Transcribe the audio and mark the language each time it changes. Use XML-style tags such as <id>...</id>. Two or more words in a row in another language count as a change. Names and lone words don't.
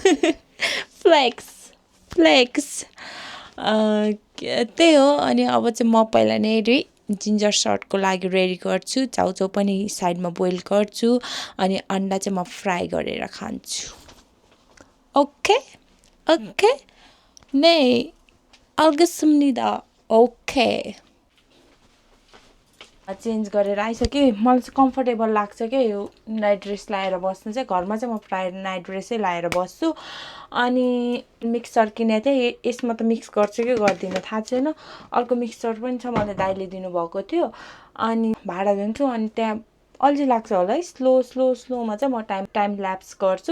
<ne>फ्लेक्स त्यही हो अनि अब चाहिँ म पहिला नै जिन्जर सर्टको लागि रेडी गर्छु चाउचाउ पनि साइडमा बोइल गर्छु अनि अन्डा चाहिँ म फ्राई गरेर खान्छु ओके</ne> <ko>네, 알겠습니다. 오케이.</ko> <ne>चेन्ज गरेर आइसकेँ। मलाई चाहिँ कम्फर्टेबल लाग्छ क्या यो</ne> <en>night dress</en> <ne>लाएर बस्नु चाहिँ। घरमा चाहिँ म प्रायः नाइट ड्रेसै लाएर बस्छु। अनि मिक्सचर किनेको थिएँ, यसमा त मिक्स गर्छु कि गर्दिनँ थाहा छैन। अर्को मिक्सचर पनि छ, मलाई दाइले दिनुभएको थियो। अनि भाँडा धुन्छु अनि त्यहाँ अल्छी लाग्छ होला है, स्लोमा चाहिँ म</ne> <en>time lapse</en> <ne>गर्छु।</ne>